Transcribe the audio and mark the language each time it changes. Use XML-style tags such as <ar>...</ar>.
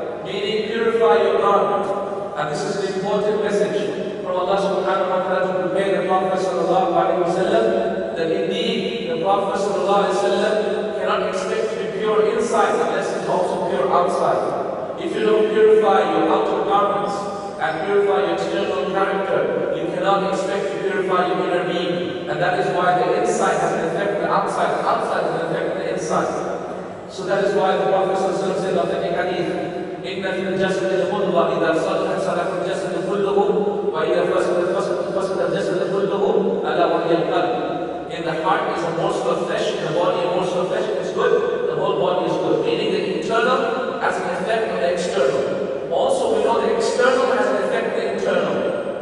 <en>Meaning purify your garment. And this is an important message from Allah subhanahu wa ta'ala to prepare the Prophet sallallahu alaihi wasallam that indeed the Prophet sallallahu alaihi wasallam cannot expect to be pure inside unless he's also pure outside. If you don't purify your outer garments and purify your external character, you cannot expect to purify your inner being. And that is why the inside has an effect on the outside, the outside has an effect on the inside. So that is why the Prophet sallallahu alaihi wasallam said, authentic hadith,</en> <ar>إن في الجسد مضغة إذا صلحت صلح الجسد كله وإذا فسد الجسد كله ألا وهي القلب.</ar> <en>In the heart is a morsel of flesh, in the body a morsel of flesh, is good, the whole body is good. Meaning the internal has an effect on the external. Also we know the external has an effect on the internal.</en>